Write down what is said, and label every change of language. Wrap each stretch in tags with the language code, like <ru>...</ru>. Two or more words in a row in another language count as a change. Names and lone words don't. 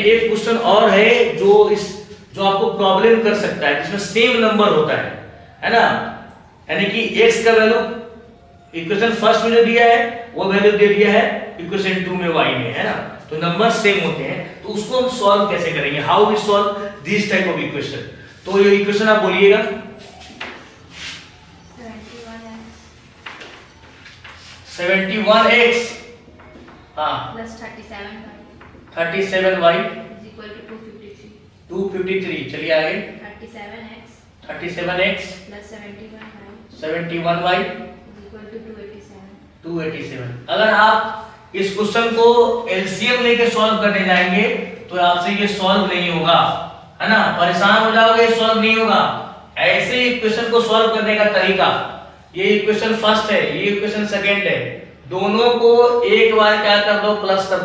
<hi>एक क्वेश्चन और है जो आपको प्रॉब्लम कर सकता है जिसमें</hi> <en>same number</en> <hi>होता है ना यानी कि x का वैल्यू</hi> <en>equation first</en> <hi>में जो दिया है वो वैल्यू दे दिया है इक्वेशन 2 में y में है ना तो</hi> <en>number same</en> <hi>होते हैं तो उसको हम सॉल्व कैसे करेंगे</hi> <en>how we solve this type of equation.</en> <hi>तो ये इक्वेशन आप बोलिएगा 71x हाँ</hi> <en>plus 37y 37y is equal to 253.</en> <hi>253 चलिए आगे 37x</hi> <en>plus 71y 71y is equal to 287. 287.</en> <hi>अगर आप इस क्वेश्चन को एलसीएम लेके सॉल्व करने जाएंगे तो आपसे ये सॉल्व नहीं होगा है ना. परेशान हो जाओगे सॉल्व नहीं होगा. ऐसे इक्वेशन को सॉल्व करने का तरीका ये</hi> <en>equation first</en> <hi>है ये</hi> <en>equation second</en> <hi>है दोनों को एक बार क्या कर दो प्लस कर दो.</hi>